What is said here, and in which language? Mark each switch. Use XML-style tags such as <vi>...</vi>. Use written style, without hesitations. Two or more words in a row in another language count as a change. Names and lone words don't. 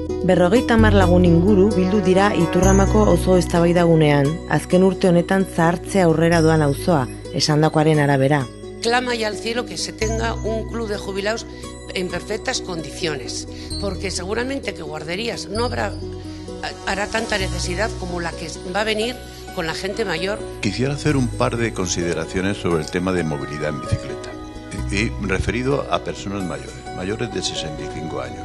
<eu>50 lagun inguru bildu dira Iturramako auzo eztabaidagunean, azken urte honetan zahartzea aurrera doan auzoa, esandakoaren arabera.</eu> <es>Clama ya al cielo que se tenga un club de jubilados en perfectas condiciones, porque seguramente que guarderías no hará tanta necesidad como la que va a venir con la gente mayor. Quisiera hacer un par de consideraciones sobre el tema de movilidad en bicicleta, y referido a personas mayores de 65 años.</es>